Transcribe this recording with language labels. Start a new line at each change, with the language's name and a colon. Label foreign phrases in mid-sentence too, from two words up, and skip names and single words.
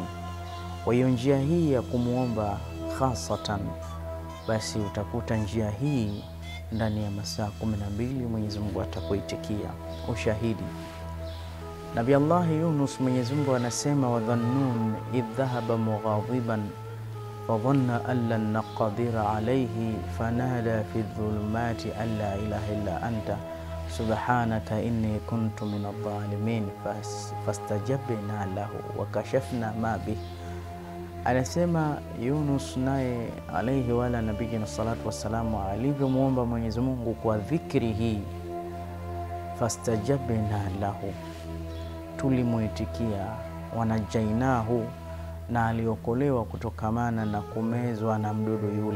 Swahili: Kwa hiyo njia hii ya kumuomba khasatan, basi utakuta njia hii ndani ya masaa 12 Mwenyezi Mungu atakuitikia. Ushahidi, Nabii Allah Yunus, Mwenyezi Mungu anasema
Arabic: وذا النون إذ ذهب مغاضبا فظن أن لن نقدر عليه فنادى في الظلمات أن لا إله إلا أنت سبحانك إني كنت من الظالمين فاستجبنا له وكشفنا ما به.
Swahili: Anasema Yunus naye
Arabic: عليه وعلى نبينا الصلاة والسلام
Swahili: alivyomuomba Mwenyezi Mungu kwa dhikri hii,
Arabic: فاستجبنا له,
Swahili: tulimuitikia, wanajainahu, na aliokolewa kutokamana na kumezwa na mdudu yule.